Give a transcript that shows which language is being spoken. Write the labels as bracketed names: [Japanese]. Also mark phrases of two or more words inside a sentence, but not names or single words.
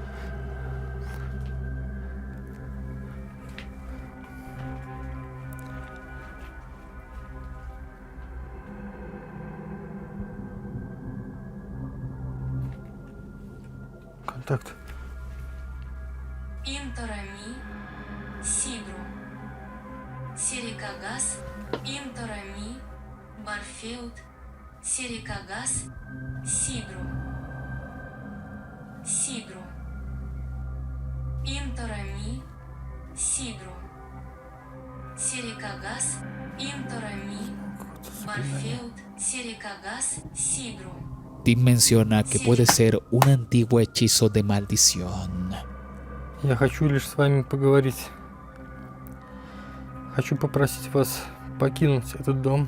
[Russian] Контакт. Инторами, Сидру, Серикагас, Инторами, Барфеут, Серикагас, Сидру, Сидру, Инторами, Сидру, Серикагас, Инторами, Барфеут, Серикагас, Сидру. [Spanish] Tim menciona que puede ser un antiguo hechizo de maldición. [Russian] Я хочу лишь с вами поговорить. Хочу попросить вас покинуть этот дом.